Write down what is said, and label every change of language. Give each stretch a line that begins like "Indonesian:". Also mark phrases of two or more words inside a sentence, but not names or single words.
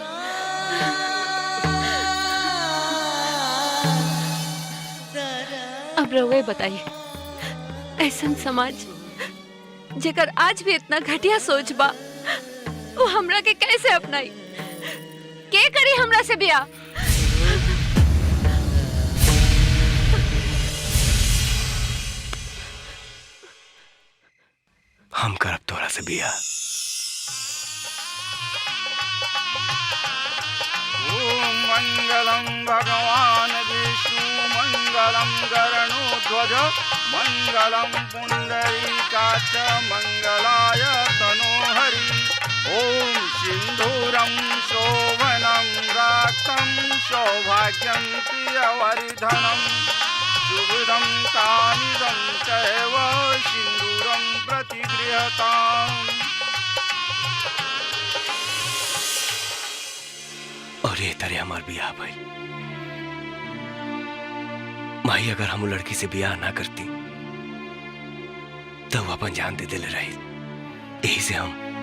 Bhojpuri: अब रउए बताइए, ऐसन समाज जेकर आज भी इतना घटिया सोच बा वो हमरा के कैसे अपनाई? के करी हमरा से बियाह? हम करब तोरा से बियाह।
Sanskrit: ओम मंगलम भगवान विष्णु मंगलम गरुड़ध्वज मंगलम पुंडरीकाक्ष मंगलाय तनोहरि। ओम सिंधूरम शोभनम राक्तम सौभाग्यं प्रियवर्धनम शुभदं कामिदं चैव सिंधूरं प्रतिगृहताम्।
Bhojpuri: और ये तरह हमार बियाह भाई माही, अगर हम लड़की से बियाह ना करती तो वो अपन जान दे दिले रही। यही से हम